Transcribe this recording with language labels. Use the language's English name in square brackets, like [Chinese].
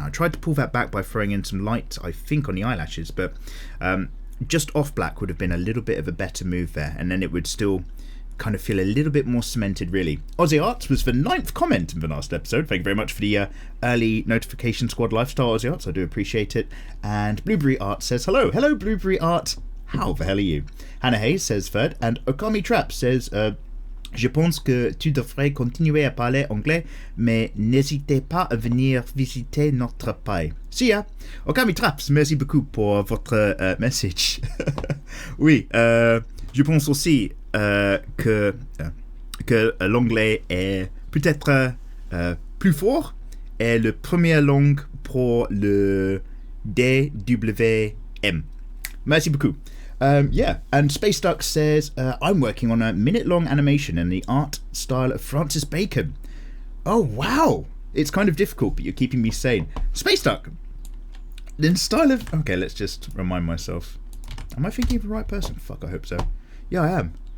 [English] I tried to pull that back by throwing in some light, I think, on the eyelashes, but just off black would have been a little bit of a better move there, and then it would still kind of feel a little bit more cemented, really. Aussie Arts was the 9th comment in the last episode. Thank you very much for the early notification squad lifestyle, Aussie Arts. I do appreciate it. And Blueberry Art says, hello. Hello, Blueberry Art. How the hell are you? Hannah Hayes says third, and Okami Trap says, [French] je pense que tu devrais continuer à parler anglais, mais n'hésitez pas à venir visiter notre pays. [English] See ya. [French] Okami Traps, merci beaucoup pour votre message. Oui, je pense aussi que l'anglais est peut-être plus fort et la première langue pour le DWM. Merci beaucoup. [English] Yeah, and Space Duck says, I'm working on a minute-long animation in the art style of Francis Bacon. Oh, wow! It's kind of difficult, but you're keeping me sane. Space Duck! In style of... Okay, let's just remind myself. Am I thinking of the right person? Fuck, I hope so. Yeah, I am.